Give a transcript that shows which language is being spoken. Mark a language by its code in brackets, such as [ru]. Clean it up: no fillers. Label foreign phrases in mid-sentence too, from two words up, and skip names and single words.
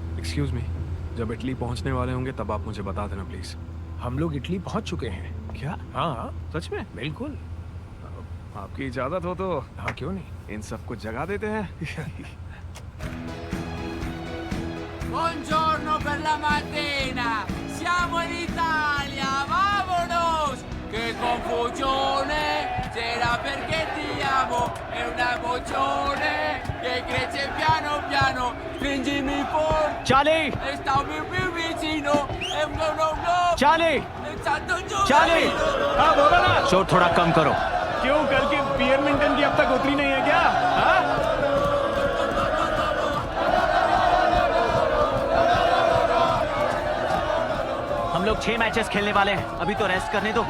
[en] excuse me, [hi] जब इटली पहुंचने वाले होंगे तब आप मुझे बता देना प्लीज। हम लोग इटली पहुंच चुके हैं। क्या? हाँ सच में? बिल्कुल। आपकी इजाजत हो तो हाँ क्यों नहीं। इन सबको जगा देते हैं। [it] Buongiorno per la mattina, siamo in Italia, vamonos! Che confusione, c'era perché ti amo, è una emozione che cresce piano piano, stringimi forte, Charlie! e stammi più vicino, e no, [hi] चार्ली! [it] e santo giù! [hi] चार्ली! हाँ बोलो ना। शोर थोड़ा कम करो। क्यों कल की पियरमिंटन की अब तक उतरी नहीं है क्या? हाँ? हम लोग 6 मैचेस खेलने वाले हैं, अभी तो रेस्ट करने दो।